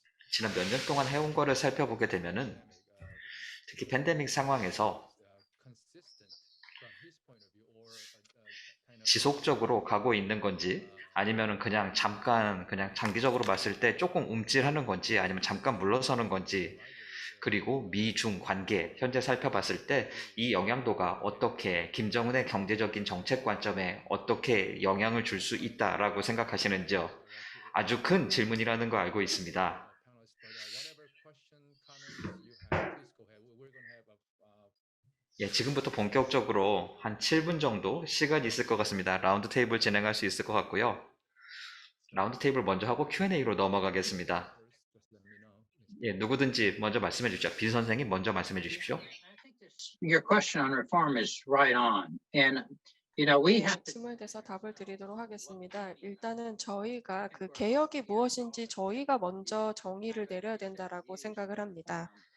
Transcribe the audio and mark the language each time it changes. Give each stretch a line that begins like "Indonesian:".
Korean: 지난 몇 년 동안 해온 거를 살펴보게 되면은 특히 팬데믹 상황에서
English: consistent from his point of view or kind of
Korean: 지속적으로 가고 있는 건지 아니면은 그냥 잠깐 그냥 장기적으로 봤을 때 조금 움찔하는 건지 아니면 잠깐 물러서는 건지 그리고 미중 관계 현재 살펴봤을 때 이 영향도가 어떻게 김정은의 경제적인 정책 관점에 어떻게 영향을 줄 수 있다라고 생각하시는지요? 아주 큰 질문이라는 거 알고 있습니다.
English: whatever question, comments you have, please go ahead. We're going to have
Korean: 예, 지금부터 본격적으로 한 7분 정도 시간이 있을 것 같습니다. 라운드 테이블 진행할 수 있을 것 같고요. 라운드 테이블 먼저 하고 Q&A로 넘어가겠습니다.
English: just let me know.
Korean: 예, 누구든지 먼저 말씀해 주십시오. 빈 선생님 먼저 말씀해 주십시오.
English: Your question on reform is right on. And, we have to
Korean: 질문에 대해서 답을 드리도록 하겠습니다. 일단은 저희가 그 개혁이 무엇인지 저희가 먼저 정의를 내려야 된다라고 생각을 합니다.